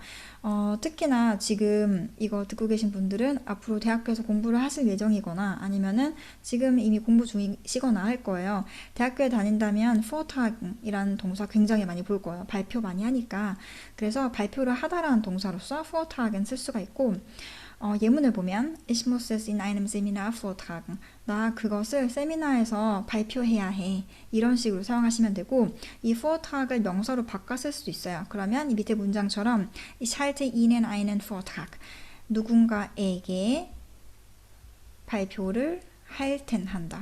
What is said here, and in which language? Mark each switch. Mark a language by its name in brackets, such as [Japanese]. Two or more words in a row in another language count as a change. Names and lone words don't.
[Korean] 특히나 지금 이거 듣고 계신 분들은 앞으로 대학교에서 공부를 하실 예정이거나 아니면은 지금 이미 공부 중이시거나 할 거예요. 대학교에 다닌다면 vortragen이라는 동사 굉장히 많이 볼 거예요. 발표 많이 하니까. 그래서 발표를 하다라는 동사로서 vortragen 쓸 수가 있고, 예문을 보면 [German] Ich muss es in einem Seminar vortragen. [Korean] 나 그것을 세미나에서 발표해야 해. 이런 식으로 사용하시면 되고, 이 vortrag을 명사로 바꿔 쓸 수도 있어요. 그러면 이 밑에 문장처럼 [German] Ich halte Ihnen einen Vortrag. [Korean] 누군가에게 발표를 할텐 한다.